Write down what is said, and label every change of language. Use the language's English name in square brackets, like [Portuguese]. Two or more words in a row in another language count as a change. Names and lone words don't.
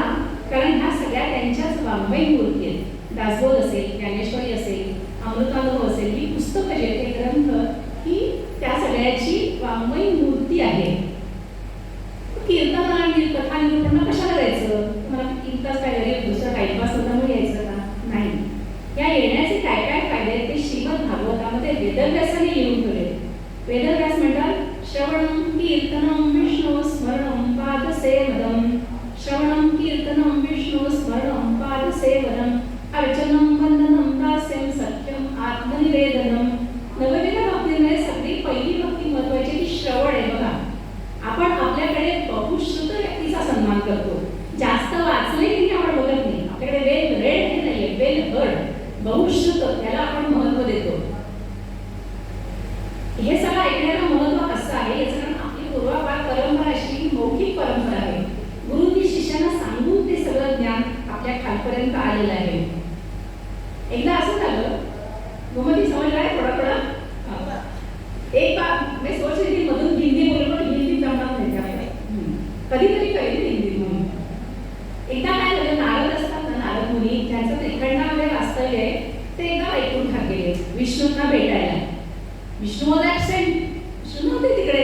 [Marathi] कारण ह्या सगळ्या त्यांच्याच वाङ्मयी मूर्ती आहेत. दासबोध असेल, ज्ञानेश्वरी असेल, अमृतानुभव असेल, ही पुस्तकं जे आहेत, हे ग्रंथ ही त्या सगळ्याची वाङ्मयी मूर्ती आहे. कीर्तन आणि कथा निरूपण कशाला जायचं? तुम्हाला इतकाच काय घरी दुसरा टाइमपास होता म्हणून यायचं का? नाही. या येण्याचे काय काय फायदे आहेत ते श्रीमद भागवतामध्ये वेदव्यासाने लिहून ठेवले. वेदव्यास म्हणतात [Sanskrit] श्रवणं कीर्तनं विष्णु स्मरणं पादसेवनं, श्रवणं कीर्तनं विष्णु स्मरणं पादसेवनं, अर्चनं वंदनं दास्यं सख्यं आत्मनिवेदनं. [Marathi] नवविध भक्तीमध्ये सगळी पहिली भक्ती महत्वाची ती श्रवण आहे. बघा, आपण आपल्याकडे बहुश्रुत व्यक्तीचा सन्मान करतो. जास्त वाचले की आपण बघत नाही. आपल्याकडे [English] well read [Marathi] हे नाहीये, [English] well heard, [Marathi] बहुश्रुत, त्याला आपण महत्व देतो. हे सगळं ऐकण्याला महत्व असं आहे, याचं कारण आपली पूर्वापार परंपरा अशी मौखिक परंपरा आहे. गुरुनी शिष्याला सांगून ते सगळं ज्ञान आपल्या खालपर्यंत आलेलं आहे. एकदा असं झालं, गोमती समजला आहे थोडा थोडा. [Hindi] एक बार [Marathi] मी [Hindi] सोच रही थी [Marathi] मधून हिंदी बोलून पण हिंदी जमत नाही त्यामुळे कधीतरी कळेल हिंदी म्हणून. एकदा काय झालं, नारद असतात ना, नारद मुनी, ज्यांचं त्रिखंडामध्ये वास्तव्य आहे, ते एकदा वैकुंठात गेले विष्णूंना भेटायला. विष्णू [English] was absent, [Marathi] विष्णू नव्हते तिकडे.